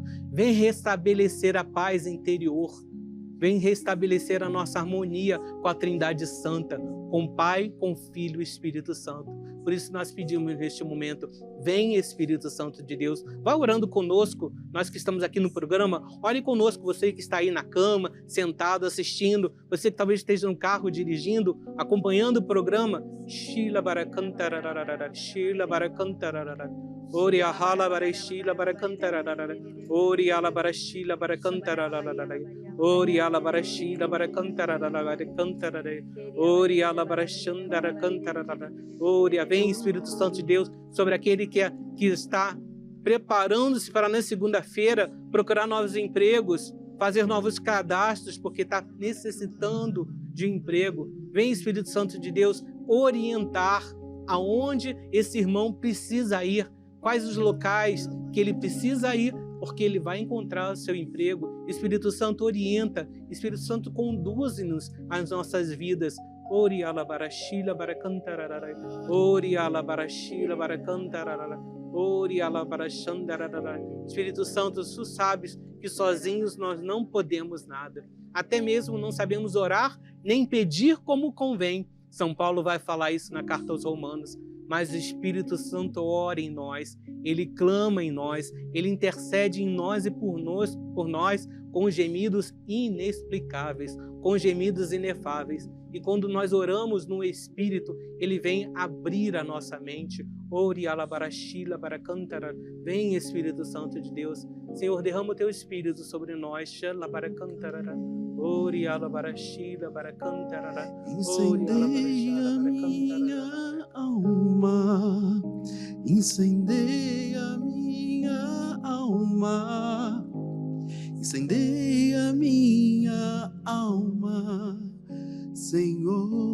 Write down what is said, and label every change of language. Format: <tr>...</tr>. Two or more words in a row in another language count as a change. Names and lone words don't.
<pt>Vem restabelecer a paz interior. Vem restabelecer a nossa harmonia com a Trindade Santa, com o Pai, com o Filho e Espírito Santo. Por isso nós pedimos neste momento, vem Espírito Santo de Deus, vá orando conosco, nós que estamos aqui no programa, ore conosco, você que está aí na cama, sentado, assistindo, você que talvez esteja no carro dirigindo, acompanhando o programa. Shila barakantararara, Shila barakantararara. Ori ahala barashila barakantararara. Ori ala barashila barakantararara. Ori ala barashila barakantararara. Ori ala barashandara cantararara. Ori, vem Espírito Santo de Deus sobre aquele que está preparando-se para na segunda-feira procurar novos empregos, fazer novos cadastros porque está necessitando de emprego. Vem Espírito Santo de Deus orientar aonde esse irmão precisa ir, quais os locais que ele precisa ir, porque ele vai encontrar o seu emprego. Espírito Santo orienta, Espírito Santo conduz-nos às nossas vidas. Ori ala barashila barakantararara. Ori ala barashila barakantararara. Ori ala barashandararara. Espírito Santo, tu sabes que sozinhos nós não podemos nada. Até mesmo não sabemos orar nem pedir como convém. São Paulo vai falar isso na carta aos Romanos. Mas o Espírito Santo ora em nós, ele clama em nós, ele intercede em nós e por nós com gemidos inexplicáveis, com gemidos inefáveis. E quando nós oramos no Espírito, ele vem abrir a nossa mente. Ori alabarashila barakantara. Vem Espírito Santo de Deus. Senhor, derrama o teu Espírito sobre nós. Shalabarakantara. Ori alabarashila barakantara. Incendeia minha alma, incendeia minha alma, incendeia minha alma, Senhor.</pt>